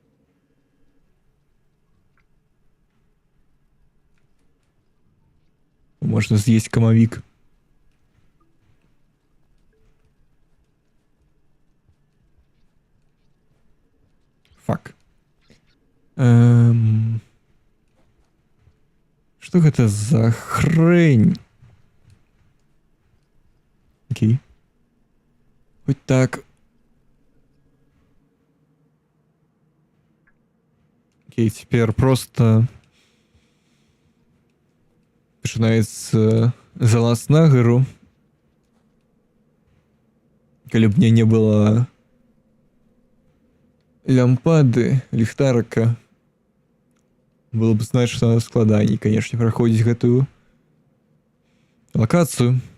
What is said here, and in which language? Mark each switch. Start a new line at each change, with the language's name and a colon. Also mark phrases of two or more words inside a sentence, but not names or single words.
Belarusian: Можна з'есть камавік. Фак. Што гэта за хрень?
Russian: Окей. Хоть так.
Belarusian: Окей,
Russian: теперь просто
Belarusian: пачынаецца залаз на гору. Калі б мне не было лямпады, ліхтарыка, было б значна складаней, конечно, праходзіць гэтую лакацыю.